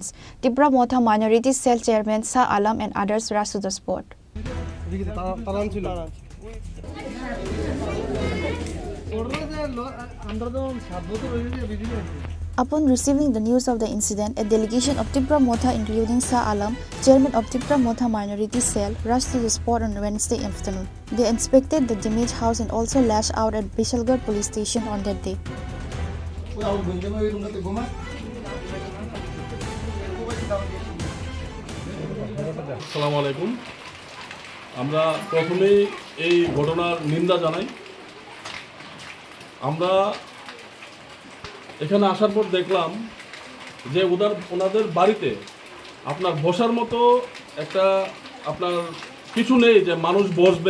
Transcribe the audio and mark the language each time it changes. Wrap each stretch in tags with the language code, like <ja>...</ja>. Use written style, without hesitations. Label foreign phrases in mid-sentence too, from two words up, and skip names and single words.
<en>Tripura Motha Minority Cell Chairman Shah Alam and others rushed to the spot. Upon receiving the news of the incident, a delegation of Tripura Motha including Shah Alam, chairman of Tripura Motha Minority Cell, rushed to the spot on Wednesday afternoon. They inspected the damaged house and also lashed out at Bishalgarh police station on that day.</en> <ar>السلام عليكم.</ar> <bn>আমরা প্রথমেই এই ঘটনার নিন্দা জানাই। আমরা এখানে আসার পর দেখলাম যে ওনাদের বাড়িতে আপনার বসার মতো একটা আপনার কিছু নেই যে মানুষ বসবে।</bn>